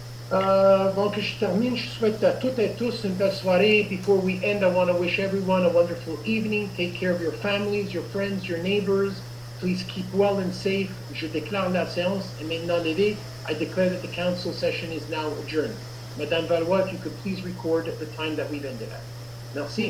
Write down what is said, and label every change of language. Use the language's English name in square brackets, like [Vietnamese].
[French] Avant que je termine, je souhaite à toutes et tous une belle soirée. [English] Before we end, I want to wish everyone a wonderful evening. Take care of your families, your friends, your neighbors. Please keep well and safe. [French] Je déclare la séance est maintenant levée. [English] I declare that the council session is now adjourned. Madame Valois, if you could please record the time that we've ended at. Merci.